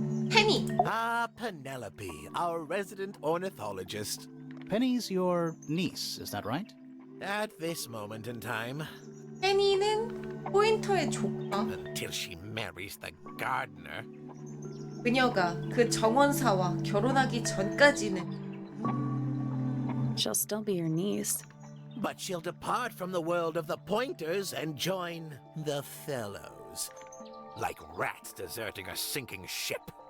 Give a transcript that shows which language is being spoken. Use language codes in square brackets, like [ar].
[ko] 페니! [en] Ah, Penelope, our resident ornithologist. Penny's your niece, is that right? At this moment in time, [ko] 페니는 포인터의 조카. [en] until she marries the gardener. [ko] 그녀가 그 정원사와 결혼하기 전까지는 [en] She'll still be your niece. But she'll depart from the world of the pointers and join the fellows. Like rats deserting a sinking ship.